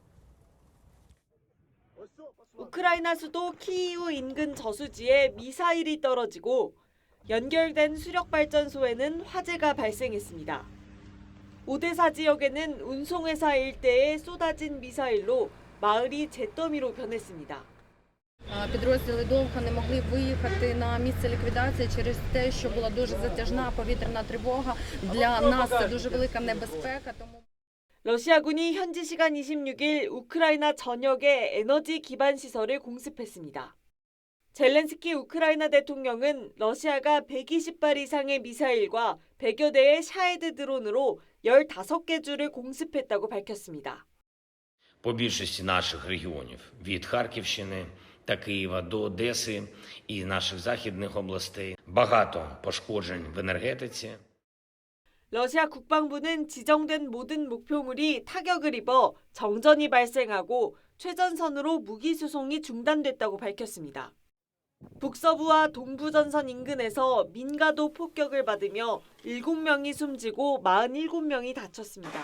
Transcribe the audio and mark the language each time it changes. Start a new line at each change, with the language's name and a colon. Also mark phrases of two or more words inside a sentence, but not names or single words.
Korean: 우크라이나 수도 키이우 인근 저수지에 미사일이 떨어지고 연결된 수력발전소에는 화재가 발생했습니다. 오데사 지역에는 운송회사 일대에 쏟아진 미사일로 마을이 잿더미로 변했습니다.
Ukrainian: Підрозділи довго не могли виїхати на місце ліквідації через те, що була дуже затяжна повітряна тривога. Для нас це дуже велика небезпека. тому
Korean: 러시아군이 현지 시간 26일 우크라이나 전역의 에너지 기반 시설을 공습했습니다. 젤렌스키 우크라이나 대통령은 러시아가 120발 이상의 미사일과 100여 대의 샤헤드 드론으로 15개 주를 공습했다고 밝혔습니다.
Ukrainian: По більшості наших регіонів від Харківщини та Києва до Одеси і наших західних областей багато пошкоджень в енергетиці.
Korean: 러시아 국방부는 지정된 모든 목표물이 타격을 입어 정전이 발생하고 최전선으로 무기 수송이 중단됐다고 밝혔습니다. 북서부와 동부전선 인근에서 민가도 폭격을 받으며 7명이 숨지고 47명이 다쳤습니다.